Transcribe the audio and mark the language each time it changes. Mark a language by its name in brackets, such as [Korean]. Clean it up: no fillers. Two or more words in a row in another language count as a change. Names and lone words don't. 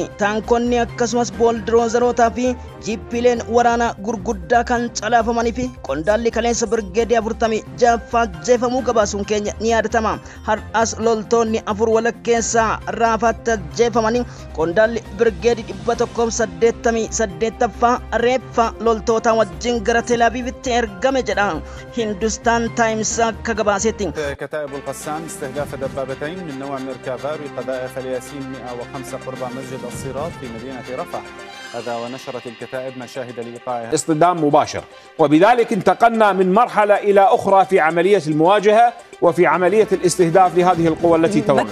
[Oromo] Taankonni akkasumas booldiroozeroota fi jiippileen waraana gurguddaa kan calaafamanii fi qondaalli kaleessa birgeedii 46 jeefamuu gabaasuun keenya ni yaadatama. Har'as loltoonni afur walakkeessaa raafaatti jeefamanii qondaalli birgeedii 188ffaa reeffa loltoota wajjin gara Tel Aviivitti ergame jedha Hindustan Times akka gabaasetti. [Arabic] كتائب القسام استهداف دبابتين من نوع ميركافا بقذائف الياسين 105 قرب مسجد الصراط في مدينة رفح. هذا ونشرت الكتائب مشاهد لإيقاعها اصطدام مباشر، وبذلك انتقلنا من مرحلة إلى أخرى في عملية المواجهة وفي عملية الاستهداف لهذه القوى التي توغلت.